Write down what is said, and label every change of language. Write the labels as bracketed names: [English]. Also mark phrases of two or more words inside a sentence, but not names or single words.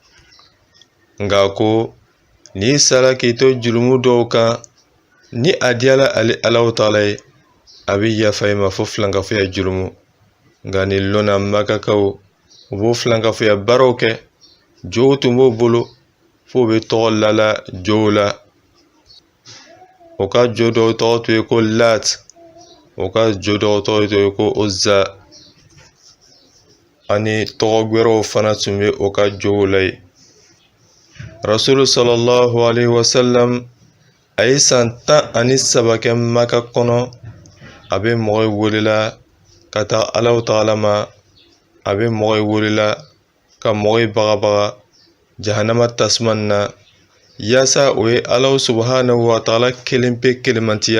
[Bambara] nka ko n'i sala k'i to julumu dɔw kan ni a diyala ale Alahu ta'ala ye a bɛ yafa i ma fo filankafoya julumu nka ni lɔnna Makakaw u b'o filankafoya baaraw kɛ jow tun b'o bolo fo bɛ tɔgɔ lala jow la o ka jo dɔw tɔgɔ tun ye ko Lat o ka jo dɔw tɔgɔ tun ye ko Uzza ani tɔgɔ gwɛrɛw fana tun bɛ o ka jow la ye rasulu [Arabic] صلى الله عليه وسلم [Bambara] a ye san 13 kɛ Maka kɔnɔ a bɛ mɔgɔ welela ka taa Alahu ta'ala ma a bɛ mɔgɔ welela ka mɔgɔ bagabaga jahanama tasuma na yaasa o ye Alahu [Arabic] سبحانه وتعالى [Bambara] kelen pe kelemantiya